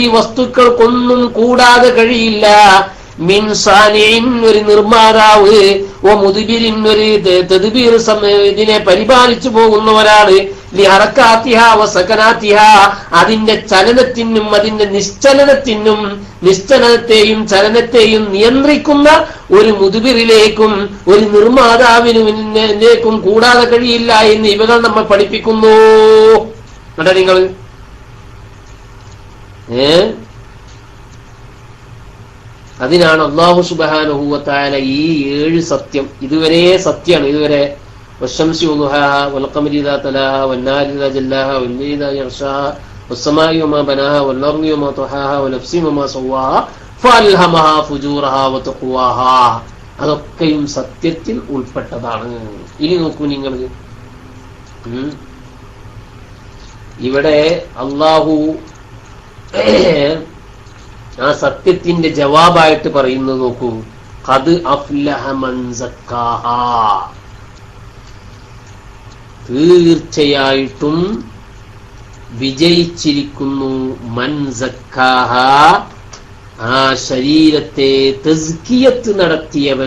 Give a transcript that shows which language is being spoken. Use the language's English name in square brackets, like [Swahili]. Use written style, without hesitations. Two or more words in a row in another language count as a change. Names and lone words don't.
[Malayalam] വസ്തുക്കൾക്കൊന്നും കൂടാതെ കഴിയില്ല, [Arabic] من صانع [Malayalam] ഒരു നിർമ്മാതാവ്, വമുദ്ബിരിൻ ഒരു തദ്ബീർ ഇതിനെ പരിപാലിച്ചു പോകുന്നവരാണ്, [Arabic] لحركاتها وسكناتها [Malayalam] അതിന്റെ ചലനത്തിനും അതിന്റെ നിശ്ചലനത്തെയും ചലനത്തെയും നിയന്ത്രിക്കുന്ന ഒരു മുദ്ബിറിലേക്കും ഒരു നിർമ്മാതാവിനും കൂടാതെ കഴിയില്ല എന്ന് ഇവകൾ നമ്മൾ പഠിപ്പിക്കുന്നു. കണ്ടോ നിങ്ങൾ? അതിനാണ് [Arabic] الله سبحانه وتعالى [Malayalam] ഈ 7 സത്യം ഇതുവരെ സത്യമാണ്. [Arabic] ഇതുവരെ والشمس وضحاها والقمر إذا تلاها والنهار إذا جلاها والليل إذا يغشاها والسماء وما بناها والأرض وما طحاها ونفس وما سواها فألهمها فجورها وتقواها. [Malayalam] അതൊക്കെയും സത്യത്തിൽ ഉൾപ്പെട്ടതാണ്. ഇനി നോക്കൂ നിങ്ങൾ, ഇവിടെ അല്ലാഹു ആ സത്യത്തിന്റെ ജവാബായിട്ട് പറയുന്നത് നോക്കൂ, [Arabic] قد أفلح من زكاها, [Malayalam] തീർച്ചയായിട്ടും വിജയിച്ചിരിക്കുന്നു [Arabic] من زكاها, [Malayalam] ആ ശരീരത്തെ തസ്കിയത്ത് നടത്തിയവൻ.